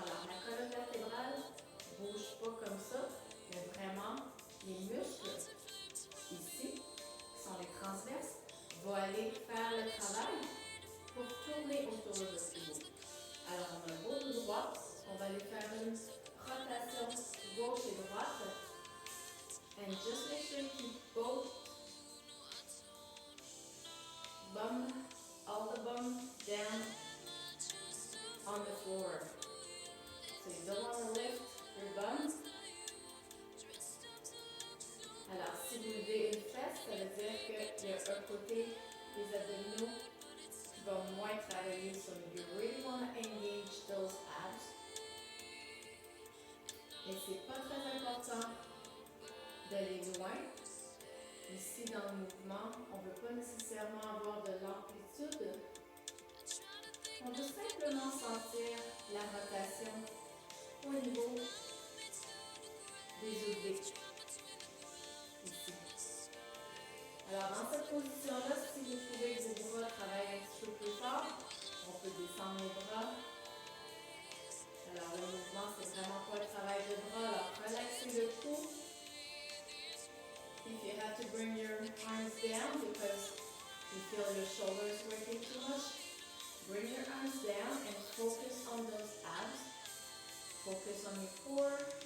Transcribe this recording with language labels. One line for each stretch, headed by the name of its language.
French: Alors, la colonne vertébrale ne bouge pas comme ça, mais vraiment, les muscles, ici, qui sont les transverses, vont aller faire le travail pour tourner autour de ce pivot. Alors, on a un beau dos droit, on va aller faire une rotation gauche et droite.
English: And just make sure you keep both bum, all the bum down on the floor. So you don't want to lift your bum.
French: Alors, si vous levez une fesse, ça veut dire qu'il y a un côté des abdominaux qui va moins travailler.
English: So you really want to engage those abs.
French: Et c'est pas très important d'aller loin. Ici, dans le mouvement, on ne veut pas nécessairement avoir de l'amplitude. On veut simplement sentir la rotation au niveau des obliques. cette position-là, si vous trouvez que vos bras travaillent un petit peu plus fort, on peut descendre les bras. Alors le mouvement, c'est vraiment pas le travail de bras. Alors relaxez le cou.
English: If you have to bring your arms down because you feel your shoulders working too much, bring your arms down and focus on those abs. Focus on your core.